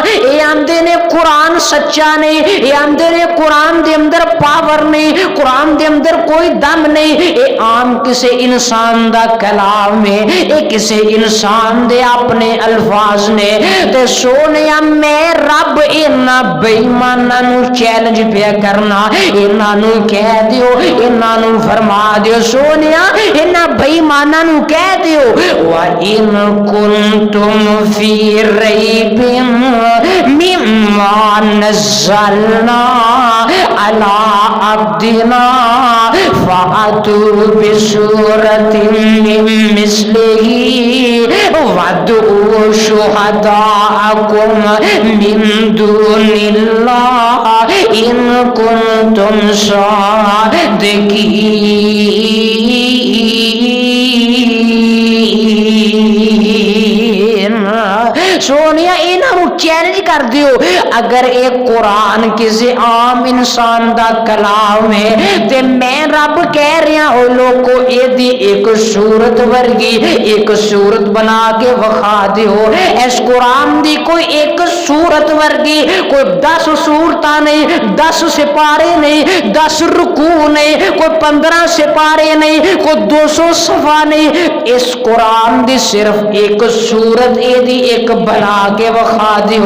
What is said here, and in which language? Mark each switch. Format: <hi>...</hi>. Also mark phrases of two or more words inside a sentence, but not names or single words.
<pa>ایہہ آندے نیں قرآن سچا نئیں، ایہہ آندے نیں قرآن دے اندر پاور نئیں، قرآن دے اندر کوئی دم نئیں، ایہہ عام کسے انسان دا کلام اے، ایہہ کسے انسان دے اپنے الفاظ نیں. تے سوہنیا میں رب اینہاں بے ایماناں نوں چیلنج پیا کرنا، اینہاں نوں کہہ دیو، اینہاں نوں فرما دیو سوہنیا، اینہاں بے ایماناں نوں کہہ دیو</pa> <ar>وإن كنتم في ريب مما نزلنا على عبدنا فأتوا بسورة من مثله وادعوا شهداءكم من دون الله إن كنتم صادقين.</ar> <pa>سوہنیا اینہوں چیلنج کر دیو، اگر ایک قرآن کسے عام انسان دا کلام اے تے میں رب کہہ رہا ہوں لوکو ایدی ایک سورت ورگی ایک سورت بنا کے وکھا دیو. اس قرآن دی کوئی ایک سورت ورگی کوئی 10 سورتاں نئیں، 10 سپارے نئیں، 10 رکوع نئیں، کوئی 15 سپارے نئیں، کوئی 200 صفحہ نئیں، اس قرآن دی صرف ایک سورت ایدی ایک بنا کے وکھا دیو.</pa>